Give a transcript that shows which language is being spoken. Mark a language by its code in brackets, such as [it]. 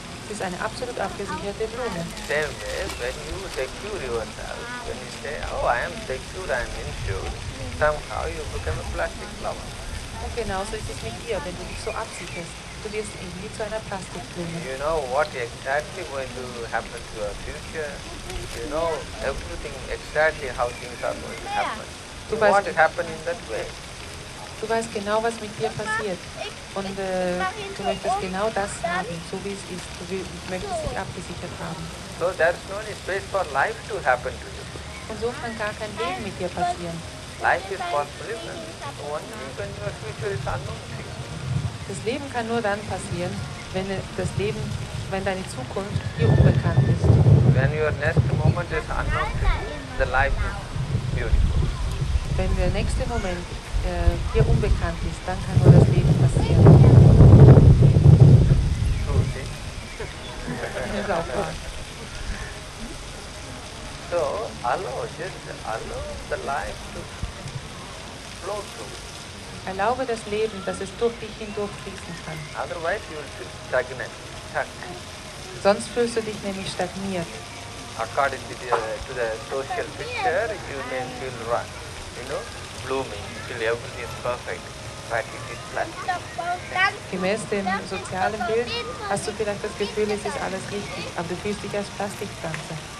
[de] Es ist eine absolut abgesicherte Blume. [en] Same way, when you secure yourself, when you say, oh, I am secure, I am insured, somehow you become a plastic flower. [de] Und genauso ist es mit dir, wenn du dich so absicherst. Du wirst irgendwie zu einer Plastikblume. [en] You know what exactly going to happen to your future. You know everything exactly how things are going to happen. You want to happen in that way. [de] Du weißt genau, was mit dir passiert. Und du möchtest genau das haben, so wie es ist. Du möchtest dich abgesichert haben. [en] So there's no any space for life to happen to you. [de] Und so kann gar kein Leben mit dir passieren. [en] Life is for prison. Only when your future is unknown to you. [de] Das Leben kann nur dann passieren, wenn deine Zukunft dir unbekannt ist. [en] When your next moment is unknown, the life is beautiful. [de] Wenn der nächste Moment dir unbekannt ist, dann kann nur das Leben passieren. [en] True, see? [de] Das ist auch wahr. [en] So, allow the life to flow through. [de] Erlaube das Leben, dass es durch dich hindurch fließen kann. [en] Otherwise you will feel stagnant, stuck. [de] Sonst fühlst du dich nämlich stagniert. [en] According to the social picture, you may feel blooming, feel everything is perfect, but it is plastic. [de] Gemäß dem sozialen Bild hast du vielleicht das Gefühl, es ist alles richtig, aber du fühlst dich als Plastikpflanze.